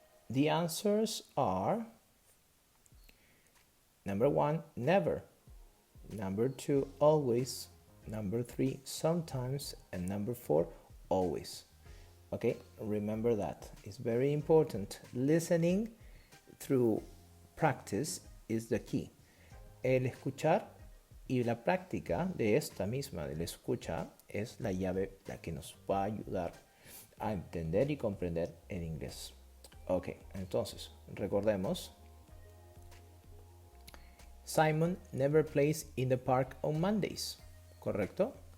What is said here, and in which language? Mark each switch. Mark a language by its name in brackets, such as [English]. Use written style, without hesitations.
[English] The answers are number 1, never. Number 2, always. Number 3, sometimes. And number 4, always. Okay, remember that. It's very important. Listening through practice is the key. [Spanish] El escuchar y la práctica de esta misma, de la escucha, es la llave la que nos va a ayudar a entender y comprender el inglés. Ok, entonces, recordemos. [English] Simon never plays in the park on Mondays. [Spanish] ¿Correcto?